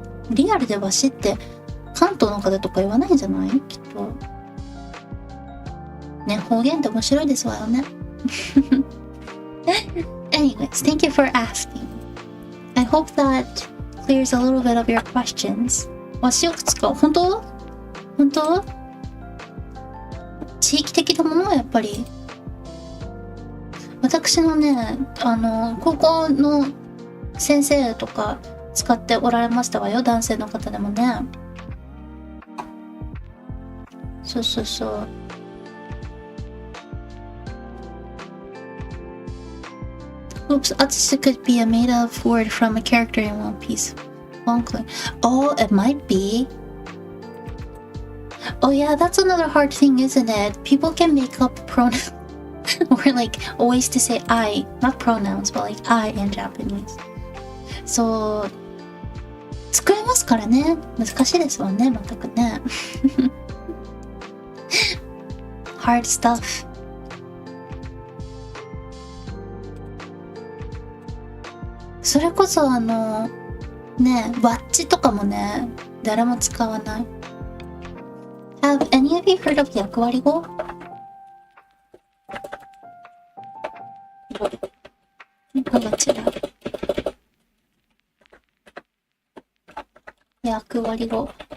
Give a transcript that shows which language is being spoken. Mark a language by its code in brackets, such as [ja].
[ja] リアルでわしって関東の方とか言わないんじゃない？きっとね、方言って面白いですわよね。 [en] Anyways, thank you for asking. I hope that clears a little bit of your questions. [ja] わしよく使う？本当？地域的なものはやっぱり私のね、高校の先生とか使っておられましたわよ、男性の方でもね。そうそうそう。 [en] Oops, Atsusu could be a made-up word from a character in One Piece. Oh, it might be. Oh yeah, that's another hard thing, isn't it? People can make up pronouns or like ways to say I, not pronouns, but like I in Japanese. [ja] So, 作れますからね。難しいですもんね、全くね。 [en] Hard stuff. [ja] それこそね、ワッチとかもね、誰も使わない。 [en] Have any of you heard of 役割語？ [ja] こが違う。役割語。